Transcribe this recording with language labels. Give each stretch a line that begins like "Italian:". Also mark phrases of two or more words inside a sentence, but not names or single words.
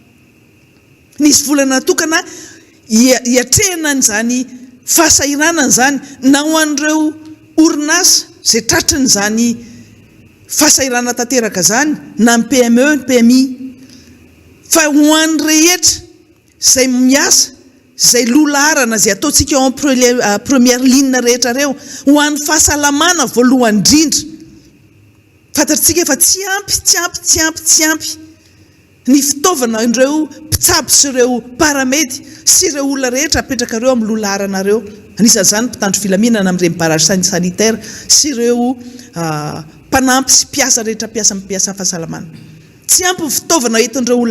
Malagasy: nisy volana natokana hiatrehana an'izany fahasahiranana zany na ho an'ireo orinasa zay tratrany zany fahasahirana tanteraka zany na ny PME ny PMI fa ho an'ny rehetra zay miasa zay lolarana zay ataontsika
French: en première ligne
Malagasy: rehetra reo ho an'ny fahasalamana voalohany indrindra fantatritsika fa tsy ampy ny fitaovana ireo mpitsabo sy ireo paramedy sy ireo olona rehetra apetraka reo amin'ny lolarana reo anisan'izany mpitandro filaminana amin'ireny
French: barrage sanitaire
Malagasy: sy ireo mpanampy sy mpiasa rehetra mpiasa fahasalamana tsy ampy fitaovana entin'ireo olona